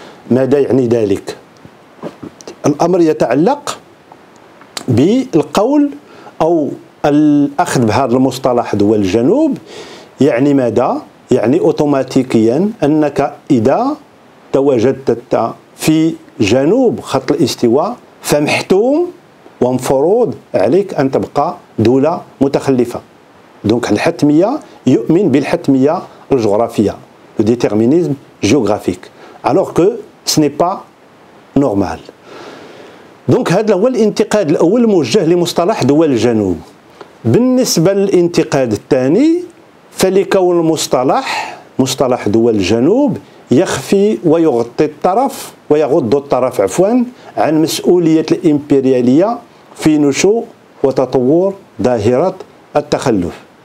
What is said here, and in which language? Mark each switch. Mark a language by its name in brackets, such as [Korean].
[Arabic] ماذا يعني ذلك؟ الأمر يتعلق بالقول أو الأخذ بهذا المصطلح دول الجنوب يعني ماذا؟ يعني أوتوماتيكيا أنك إذا تواجدت في جنوب خط الاستواء فمحتوم ومفروض عليك أن تبقى دولة متخلفة. دونك الحتمية يؤمن بالحتمية الجغرافية، [French] le déterminisme géographique, alors que ce n'est pas normal. [Arabic] دونك هذا هو الانتقاد الأول الموجه لمصطلح دول الجنوب. بالنسبة للانتقاد الثاني فلكون مصطلح دول الجنوب يخفي ويغطي الطرف ويغض الطرف عن مسؤولية الإمبريالية في نشوء وتطور ظاهرة التخلف.